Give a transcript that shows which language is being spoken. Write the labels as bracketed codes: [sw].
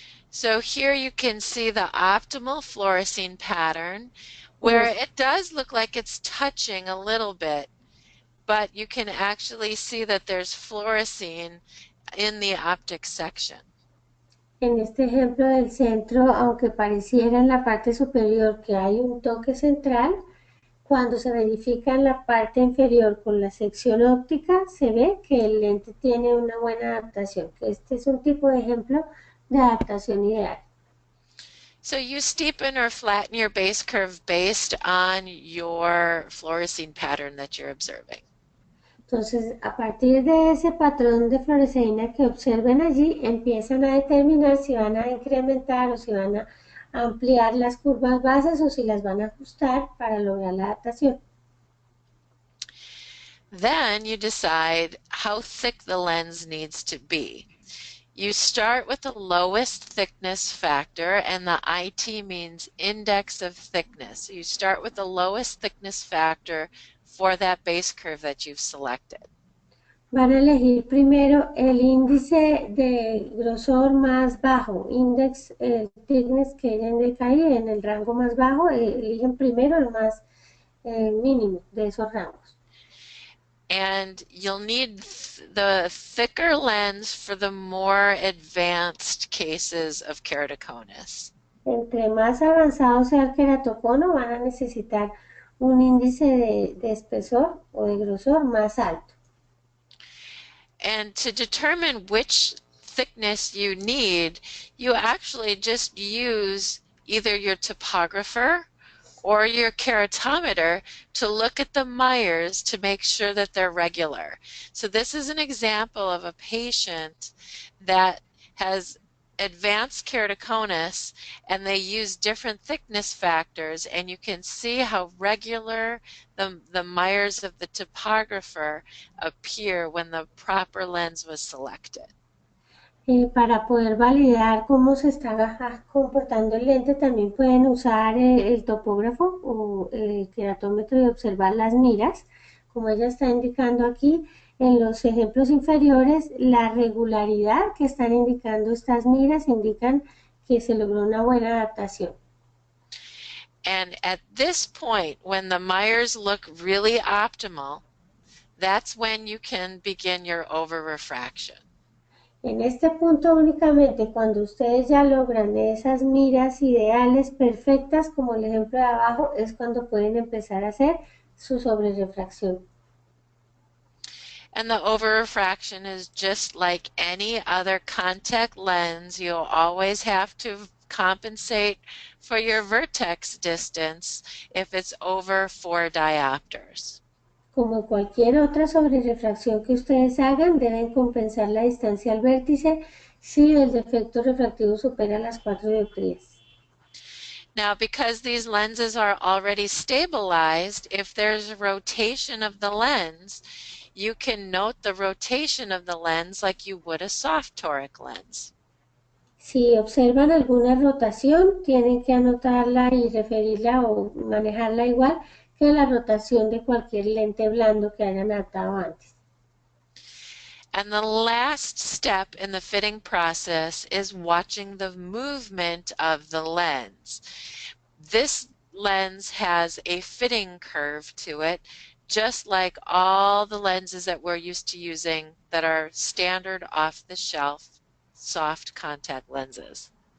[en] So here you can see the optimal fluorescein pattern where it does look like it's touching a little bit, but you can actually see that there's fluorescein in the optic section. [es] En este ejemplo del centro, aunque pareciera en la parte superior que hay un toque central, cuando se verifica en la parte inferior con la sección óptica, se ve que el lente tiene una buena adaptación. Este es un tipo de ejemplo de adaptación ideal. [en] So you steepen or flatten your base curve based on your fluorescein pattern that you're observing. [es] Entonces, a partir de ese patrón de fluoresceína que observen allí, empiezan a determinar si van a incrementar o si van a ampliar las curvas bases o si las van a ajustar para lograr la adaptación. [en] Then you decide how thick the lens needs to be. You start with the lowest thickness factor, and the IT means index of thickness. You start with the lowest thickness factor for that base curve that you've selected. [es] Van a elegir primero el índice de grosor más bajo, index thickness que indica ahí en el rango más bajo, eligen primero el más mínimo de esos rangos. [en] And you'll need the thicker lens for the more advanced cases of keratoconus. [es] Entre más avanzado sea el queratocono, van a necesitar un índice de espesor o de grosor más alto. [en] And to determine which thickness you need, you actually just use either your topographer or your keratometer to look at the Myers to make sure that they're regular. So this is an example of a patient that has advanced keratoconus and they use different thickness factors, and you can see how regular the Myers of the topographer appear when the proper lens was selected. [es] Para poder validar cómo se está comportando el lente, también pueden usar el topógrafo o el queratómetro y observar las miras. Como ella está indicando aquí, en los ejemplos inferiores, la regularidad que están indicando estas miras indican que se logró una buena adaptación. [en] And at this point, when the Myers look really optimal, that's when you can begin your over-refraction. [es] En este punto únicamente cuando ustedes ya logran esas miras ideales perfectas, como el ejemplo de abajo, es cuando pueden empezar a hacer su sobrerefracción. [en] And the over-refraction is just like any other contact lens. You'll always have to compensate for your vertex distance if it's over 4 diopters. [es] Como cualquier otra sobrerefracción que ustedes hagan, deben compensar la distancia al vértice si el defecto refractivo supera las 4 dioptrías. [en] Now, because these lenses are already stabilized, if there's a rotation of the lens, you can note the rotation of the lens like you would a soft toric lens. [es] Si observan alguna rotación, tienen que anotarla y referirla o manejarla igual que la rotación de cualquier lente blando que hayan adaptado antes. [en] And the last step in the fitting process is watching the movement of the lens. This lens has a fitting curve to it, just like all the lenses that we're used to using that are standard off-the-shelf soft contact lenses.